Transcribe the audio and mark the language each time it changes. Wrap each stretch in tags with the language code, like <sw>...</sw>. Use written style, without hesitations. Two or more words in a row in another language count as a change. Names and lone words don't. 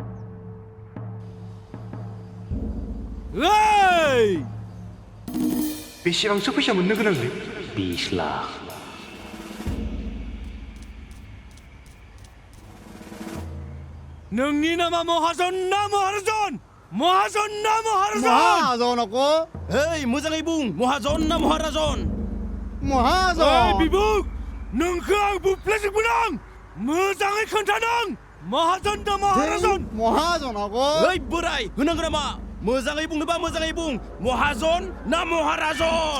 <en>Hey!</en> <brx>बेसेबांसो फैसा मोननो गोनांलै 20 लाख नोंनि नामा महाजन ना महाराजन महाजन ना महाराजन</brx> <as>महाजन আকৌ</as> <brx>हेइ मोजाङै बुं महाजन ना महाराजन ओइ महाजन बिबुं नोंखौ आं बुफ्लेजोबगोन आं मोजाङै खोन्था नों महाजन ना महाराजन</brx> <as>महाजन আকৌ</as> <brx>ओइ बोराय होनांगौ नामा मोजाङै बुंनोबा मोजाङै बुं महाजन ना महाराजन</brx>